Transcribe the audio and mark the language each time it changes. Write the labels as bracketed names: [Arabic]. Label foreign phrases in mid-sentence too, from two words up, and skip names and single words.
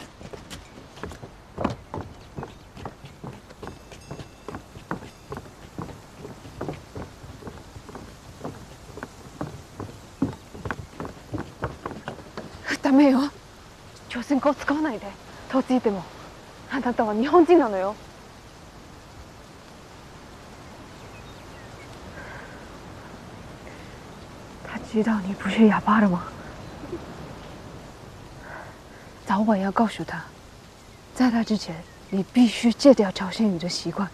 [Japanese] ダメよ。朝鮮語を使わないで。どっちいても。あなたは日本人なのよ。 [Chinese] 他知道你不是哑巴了吗？早晚要告诉他，在他之前，你必须戒掉朝鲜语的习惯。